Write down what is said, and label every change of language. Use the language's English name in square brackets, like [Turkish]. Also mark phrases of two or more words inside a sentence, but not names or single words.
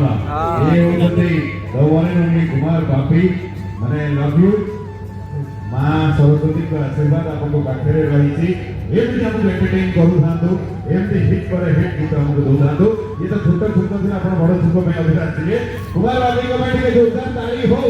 [Odia] ଏ ହେଉଛନ୍ତି [English] the one and only [Odia] କୁମାର ବାପି। ମାନେ [English] love you. [Odia] ମା ସରସ୍ୱତୀଙ୍କ ଆଶୀର୍ବାଦ ଆପଣଙ୍କ ପାଖରେ ରହିଛି। ଏମିତି ଆମକୁ ଏଣ୍ଟରଟେନ୍ କରୁଥାନ୍ତୁ, ଏମିତି ହିଟ୍ ପରେ ହିଟ୍ ଗୀତ ଆମକୁ ଦଉଥାନ୍ତୁ। ଇଏ ତ ଛୋଟ ଛୋଟ ଥିଲା, ଆପଣ ବଡ଼ ଛୋଟ ପାଇଁ ଅଧିକା ଆସିବେ। କୁମାର ବାପିଙ୍କ ପାଇଁ ଟିକେ ଜୋରଦାର ତାଳି ହଉ।